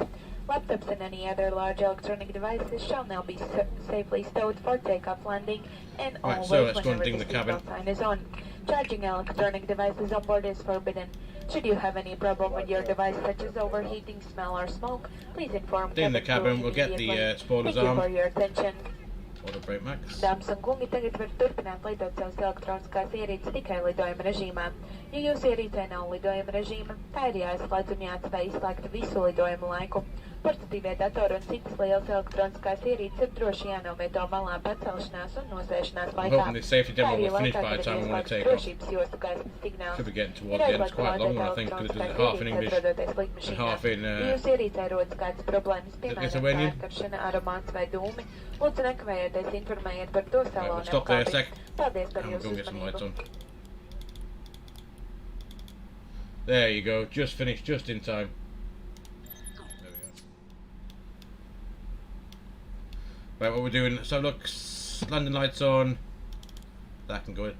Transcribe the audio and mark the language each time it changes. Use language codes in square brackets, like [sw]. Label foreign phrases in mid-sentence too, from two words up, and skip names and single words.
[en] Laptops and any other large electronic devices shall now be safely stowed for takeoff, landing, and Right, always so let's go and whenever ding the the cabin. seatbelt sign is on. Charging electronic devices on board is forbidden. Should you have any problem with your device, such as overheating, smell, or smoke, please inform Ding the cabin cabin, crew we'll get the immediately. spoilers Thank you for armed. your attention. Auto brake max. [lv] Dāmas un kungi, tagad var turpināt lidot savas elektroniskās ierīces tikai lidojuma režīmā. Ja jūsu ierīcē nav lidojuma režīma, tā ir jāizslēdz un jāatstāj izslēgta visu lidojumu laiku. Portatīvie datori un citas lielas elektroniskās ierīces ir droši jānovieto malā pacelšanās un nosēšanās [en] I'm [lv] laikā. [en] hoping this safety demo will finish [lv] Kā [en] by the [lv] arī [en] time we want [lv] laikā, [en] to [lv] kad [en] take [lv] ir [en] off. [lv] drošības jostu gaismas signāls. [en] Should be getting towards the end. It's quite a long one, I think, because it does it half in English and half in. [lv] Ja jūs ierīcē rodas kādas problēmas, [en] Lithuanian. [lv] piemēram, kārkaršana, aromāts vai dūmi, lūdzu nekavējieties informējiet par to [en] Right, [lv] salonu [en] we'll stop there a sec. [lv] Paldies par [en] And we'll [lv] jūsu [en] go and get some lights [lv] uzmanību. [en] on. There you go, just finished, just in time. There we are. Right, what we're doing, let's have a look. Landing lights on. That can go.